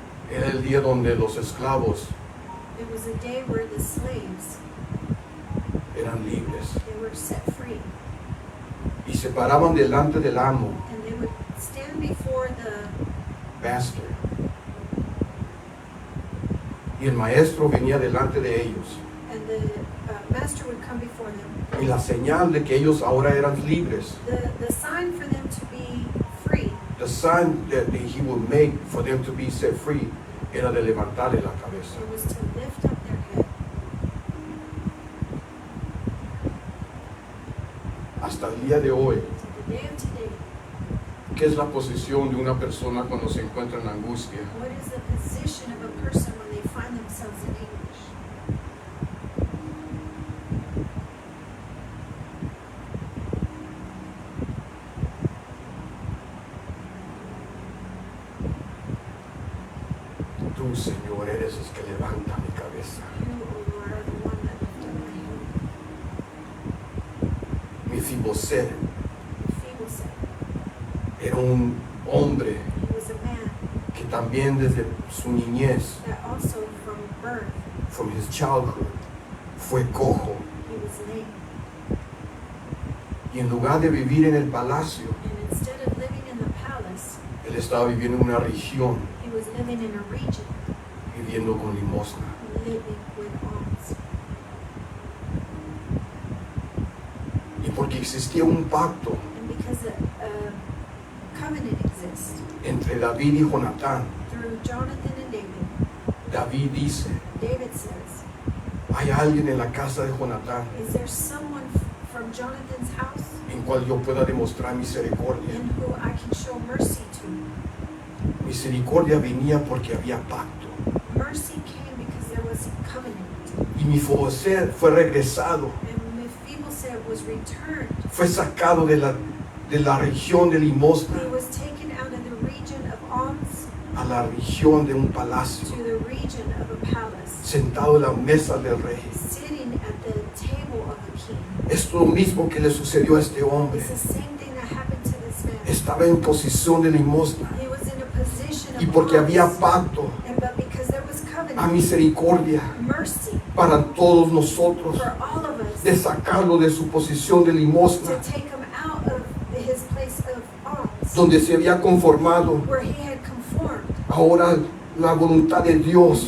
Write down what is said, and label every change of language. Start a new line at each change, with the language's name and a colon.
Spanish: era el día donde los esclavos
English: it was a day where the slaves,
Spanish: eran libres
English: they were set free.
Spanish: y se paraban delante del amo,
English: And they would stand before the master.
Spanish: Y el maestro venía delante de ellos.
English: and the master would come before them.
Spanish: Y la señal de que ellos ahora eran libres,
English: The sign for them to be free, the sign that he would make for them to be set free,
Spanish: era de levantarle la cabeza.
English: it was to lift up their head.
Spanish: Hasta el día de hoy,
English: To the day of today,
Spanish: ¿qué es la posición de una persona cuando se encuentra en angustia?
English: what is the position of a person when they find themselves in anguish?
Spanish: Tú, Señor, eres el que levanta mi cabeza.
English: You, O Lord, are the one that lift up my head.
Spanish: Mefiboset
English: Mephibosheth,
Spanish: era un hombre
English: he was a man
Spanish: que también desde su niñez,
English: that also from birth, from his childhood,
Spanish: fue cojo.
English: he was lame.
Spanish: Y en lugar de vivir en el palacio,
English: And instead of living in the palace,
Spanish: él estaba viviendo en una región,
English: he was living in a region,
Spanish: viviendo con limosna.
English: living with alms.
Spanish: Y porque existía un pacto
English: And because a covenant exists
Spanish: entre David y Jonatán,
English: through Jonathan and David,
Spanish: David dice,
English: David says,
Spanish: hay alguien en la casa de Jonatán
English: is there someone from Jonathan's house
Spanish: en cual yo pueda demostrar misericordia.
English: in who I can show mercy to?
Spanish: Misericordia venía porque había pacto.
English: Mercy came because there was a covenant.
Spanish: Y Mefiboset fue regresado,
English: And Mephibosheth was returned.
Spanish: fue sacado de la región de limosna
English: He was taken out of the region of alms
Spanish: a la región de un palacio,
English: to the region of a palace,
Spanish: sentado en la mesa del rey.
English: sitting at the table of the king.
Spanish: Es lo mismo que le sucedió a este hombre.
English: It's the same thing that happened to this man.
Spanish: Estaba en posición de limosna.
English: He was in a position of
Spanish: Y porque había
English: alms.
Spanish: pacto,
English: But because there was a covenant,
Spanish: misericordia
English: mercy
Spanish: para todos nosotros,
English: for all of us,
Spanish: de sacarlo de su posición de
English: to
Spanish: limosna,
English: take him out of his place of alms,
Spanish: donde se había conformado.
English: where he had conformed.
Spanish: Ahora la voluntad de Dios,